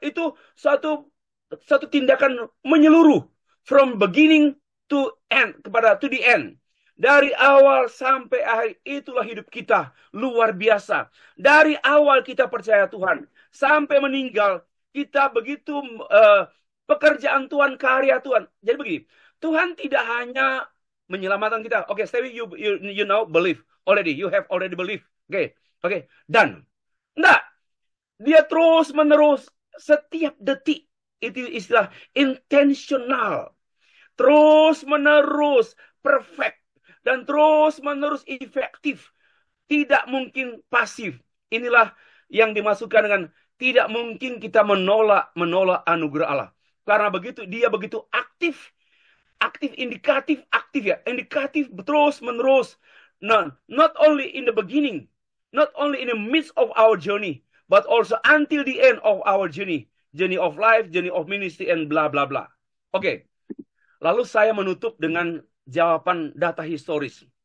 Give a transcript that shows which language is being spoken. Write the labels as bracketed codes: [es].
[id] Itu satu tindakan menyeluruh [en] from beginning to end, to the end. [id] Dari awal sampai akhir itulah hidup kita. Luar biasa. Dari awal kita percaya Tuhan. Sampai meninggal. Kita begitu pekerjaan Tuhan, karya Tuhan. Jadi begini. Tuhan tidak hanya menyelamatkan kita. [en] Oke, Stevie, you know, believe already. You have already believe. [id] Oke, done. Enggak. Dia terus menerus setiap detik. Itu istilah intentional. Terus menerus perfect. Dan terus menerus efektif. Tidak mungkin pasif. Inilah yang dimasukkan dengan tidak mungkin kita menolak anugerah Allah. Karena begitu dia begitu aktif, aktif ya, indikatif terus menerus. [en] Nah, not only in the beginning, not only in the midst of our journey, but also until the end of our journey of life, journey of ministry, and bla bla bla. Oke. [id] Lalu saya menutup dengan jawaban data historis.